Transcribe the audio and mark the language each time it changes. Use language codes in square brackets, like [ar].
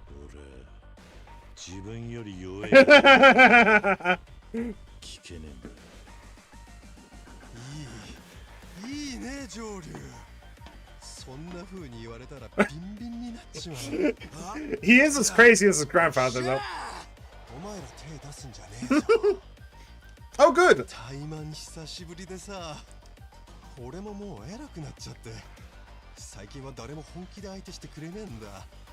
[ja] 俺自分より弱い聞けねえんだ。いいねジョーリュー。そんな風に言われたらビンビンになっちまう。 [en] He is as crazy as his grandfather, though. [ja] お前ら手出すんじゃねえぞ。 [en] Oh, good. [ja] タイマン久しぶりでさ、俺ももう偉くなっちゃって、最近は誰も本気で相手してくれねえんだ。